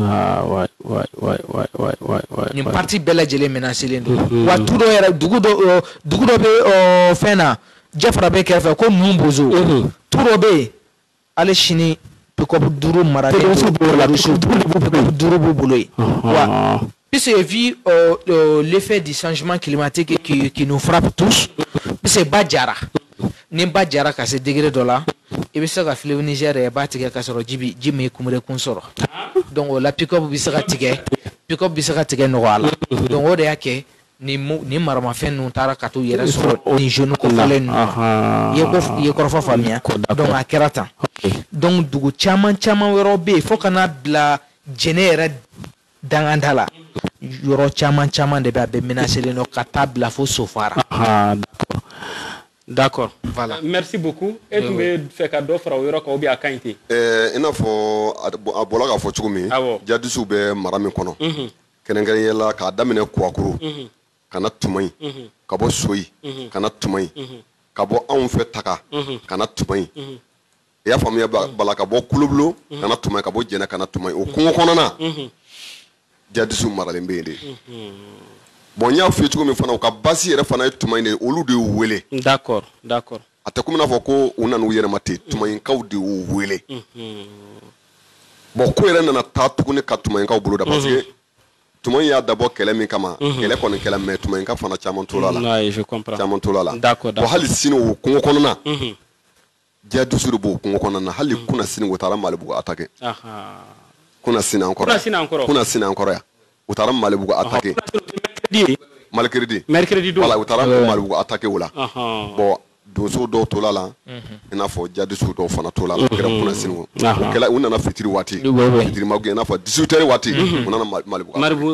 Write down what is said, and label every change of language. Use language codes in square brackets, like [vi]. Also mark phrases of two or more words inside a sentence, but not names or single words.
[bm] nin parti bɛɛ lajɛlen menacelen don wa tu dɔ yɛrɛ dugu dɔ bɛ fɛn na Jafara bɛ kɛrɛfɛ ko ninnu Bozo tu dɔ bɛ yen ale sini pick-up duuru maralen duuru b'u bolo yen wa [fr] puisque vu l'effet du changement climatique qui nous frappe tous puisque [bm] ba jara ni ba jara ka se degré dɔ la i bɛ se ka fleuve Niger yɛrɛ b'a tigɛ ka sɔrɔ ji min kumurekun sɔrɔ donc o la pick-up bɛ se ka tigɛ nɔgɔya la donc o de y'a kɛ ni maramafɛn ninnu taara ka t'u yɛrɛ sɔrɔ ni jeune kofalen ninnu i ye kɔrɔfɔ faamuya donc a kɛra tan donc dugu caman wɛrɛw bɛ yen fo ka n'a bila jɛnɛ yɛrɛ danganda la yɔrɔ caman de bɛ a bɛ menacelen don ka taa bila fo Sofara. D'accord. Voilà. [fr] Merci beaucoup. Et tu veux faire cadeau [bm] fara o yɔrɔ kan [fr] ou bien [bm] a kaɲi ten? I n'a fɔ a bɔla k'a fɔ cogo min jadisiw bɛ mara min kɔnɔ kɛrɛnkɛrɛnnenya la k'a daminɛ Kwakuru ka na Tumayi ka bɔ Soyi ka na Tumayi ka bɔ anw fɛ Taka ka na Tumayi i y'a faamuya bala ka bɔ Kulobolo ka na Tumayi ka bɔ Jɛnɛ ka na Tumayi o kungo kɔnɔna jadisiw maralen bɛ yen de bon n y'a f'i ye cogo min fana u ka basi yɛrɛ fana ye Tumayi de ye olu de y'u wele d'accord a tɛ komi n'a fɔ ko u nana u yɛrɛma ten Tumayinkaw de y'u wele bon ko yɛrɛ nana taa tuguni ka Tumayinkaw bolo da [fr] parce que [bm] Tumayi y'a dabɔ kɛlɛ min kama kɛlɛ kɔni kɛlɛ mais Tumayinka fana caman tora la [fr] je comprends [bm] caman tora la d'accord bon hali sini o kungo kɔnɔna jadisiw de b'o kungo kɔnɔna hali kuna sini u taara Malibugu attaquer kuna sini an kɔrɔ yan u taara Malibugu attaquer [fr] mercredi voilà [bm] u taara Malibugu attaquer o la bon donso dɔw tola la i n'a fɔ jadisiw dɔw fana tola la kɛra kuna sini o kɛla u nana fitiri waati fitiri ma gɛn i n'a fɔ 18h waati u nana Malibugu